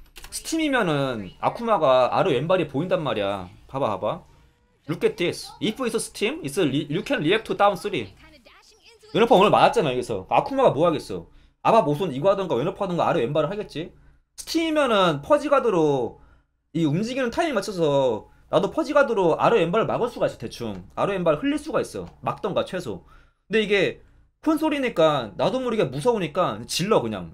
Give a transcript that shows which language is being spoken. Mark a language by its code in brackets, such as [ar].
[ko] 스팀이면은 아쿠마가 아래 왼발이 보인단 말이야. 봐봐. [en] Look at this. If it's Steam, you can react to down 3. [ko] 왼어퍼 오늘 맞았잖아 여기서. 아쿠마가 뭐 하겠어. 아바 모손 이거 하던가 왼어퍼 하던가 아래 왼발을 하겠지. 스팀이면은 퍼지가드로 이 움직이는 타이밍 맞춰서 나도 퍼지가드로 아래 왼발을 막을 수가 있어. 대충 아래 왼발 흘릴 수가 있어. 막던가 최소. 근데 이게 콘솔이니까 나도 모르게 무서우니까 질러 그냥.